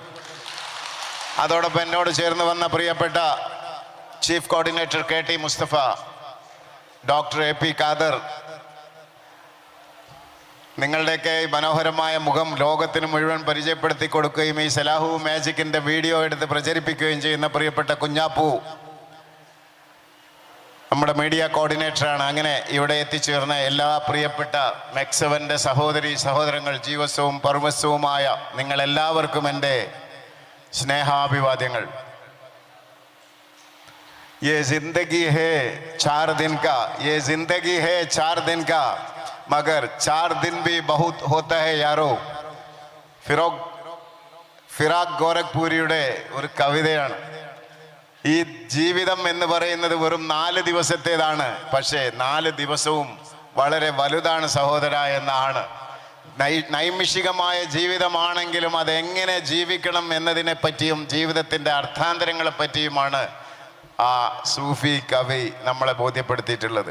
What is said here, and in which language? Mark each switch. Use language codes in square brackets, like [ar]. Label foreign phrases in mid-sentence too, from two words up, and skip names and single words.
[ml] അതോടൊപ്പം എന്നോട് ചേർന്ന് വന്ന പ്രിയപ്പെട്ട ചീഫ് കോർഡിനേറ്റർ KT മുസ്തഫ, ഡോക്ടർ AP ഖാദർ, നിങ്ങളുടെയൊക്കെ മനോഹരമായ മുഖം ലോകത്തിന് മുഴുവൻ പരിചയപ്പെടുത്തി കൊടുക്കുകയും ഈ സലാഹു മാജിക്കിൻ്റെ വീഡിയോ എടുത്ത് പ്രചരിപ്പിക്കുകയും ചെയ്യുന്ന പ്രിയപ്പെട്ട കുഞ്ഞാപ്പു, നമ്മുടെ മീഡിയ കോർഡിനേറ്ററാണ്. അങ്ങനെ ഇവിടെ എത്തിച്ചേർന്ന എല്ലാ പ്രിയപ്പെട്ട Mec7-ന്റെ സഹോദരി സഹോദരങ്ങൾ, ജീവസ്വവും പർവസ്വവുമായ നിങ്ങളെല്ലാവർക്കും എൻ്റെ സ്നേഹാഭിവാദ്യങ്ങൾ. [hi] ये जिंदगी है 4 दिन का, ये जिंदगी है 4 दिन का, मगर 4 दिन भी बहुत होता है यारो. [ml] ഫിറാഖ് ഗോരഖ്പൂരിയുടെ ഒരു കവിതയാണ്. ഈ ജീവിതം എന്ന് പറയുന്നത് വെറും 4 ദിവസത്തേതാണ്, പക്ഷേ 4 ദിവസവും വളരെ വലുതാണ് സഹോദര എന്നാണ്. നൈമിഷികമായ ജീവിതമാണെങ്കിലും അതെങ്ങനെ ജീവിക്കണം എന്നതിനെ പറ്റിയും ജീവിതത്തിൻ്റെ അർത്ഥാന്തരങ്ങളെ പറ്റിയുമാണ് ആ സൂഫി കവി നമ്മളെ ബോധ്യപ്പെടുത്തിയിട്ടുള്ളത്.